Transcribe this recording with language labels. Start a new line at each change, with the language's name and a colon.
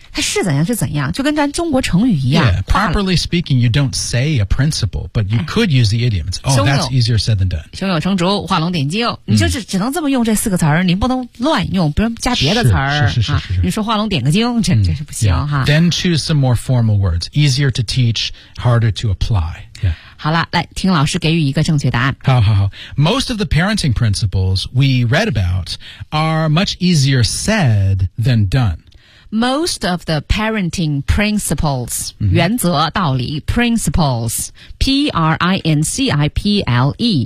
Chinese: 它是怎样是怎样，就跟咱中国成语一样。
English: Yeah, properly speaking, you don't say a principle, but you could use the idioms. Oh, that's easier said than done.
Chinese: 胸有成竹，画龙点睛，你就只能这么用这四个词儿，你不能乱用，不能加别的词儿。是、啊、你说画龙点个睛，这是不行、
English: yeah.
Chinese: 哈。
English: Then choose some more formal words. Easier to teach, harder to apply. Yeah.
Chinese: 好了，来听老师给予一个正确答案。
English: 好好好 ，Most of the parenting principles we read about are much easier said than done. Most of the parenting principles、mm-hmm.
Chinese: 原则道理 principles P R I N C I P L E